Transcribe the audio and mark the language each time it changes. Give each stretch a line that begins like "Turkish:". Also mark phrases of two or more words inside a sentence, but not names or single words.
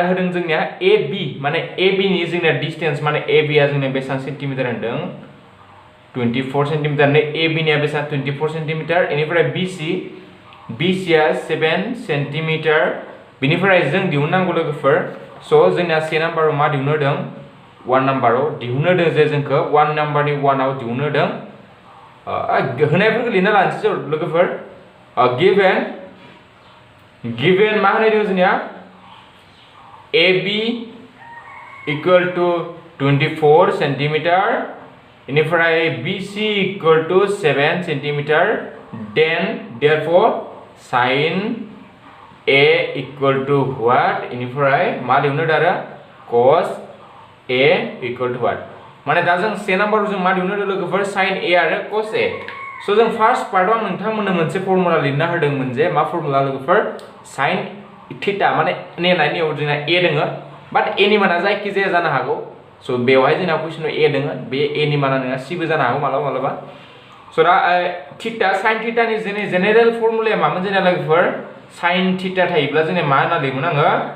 Bodo: होदों जोंनिया ए बी माने ए बी नि जोंनिया डिस्टेंस माने ए बी आ जोंनिया बेसेबां सेन्टिमिटार होनदों 24 सेन्टिमिटार नै ए बी निया बेसेबां 24 सेन्टिमिटार इनिफ्राय बी सी आ 7 सेन्टिमिटार बिनिफ्राय जों दिहुननांगौ लोगोफोर सो जोंना से नाम्बाराव मा दिहुननो होदों 1 नाम्बाराव दिहुननो होदों जे जोंखौ 1 नाम्बारनि 1 आव दिहुननो होदों होनायफोरखौ लिरना लानोसै लोगोफोर गिवन मा होनाय दं जोंनिया
English: AB equal to 24 centimetre
Bodo: इनिफ्राय
English: BC equal to 7 centimetre then therefore sin A equal to what
Bodo: इनिफ्राय मा दिहुननो आरो
English: cos A equal to what
Bodo: माने दा जों से नाम्बाराव जों मा दिहुननो लोगोफोर sin A आरो cos A सो जों फार्स्ट पार्टआव आं नोंथांमोननो मोनसे फर्मुला लिरना होदोंमोन जे मा फर्मुला लोगोफोर
English: sin theta
Bodo: माने ने नायनायाव जोंना A दोङो बाट A नि माना जायखि जाया जानो हागौ सो बेवहाय जोंना कुइसनाव A दोङो बे A नि माना नङा C बो जानो हागौ मालाबा सो दा थीटा sin थीटानि जेनेरेल फर्मुलाया मामोन जोंना लोगोफोर
English: sin theta
Bodo: थायोब्ला जोंना मा होनना लिरगोन आङो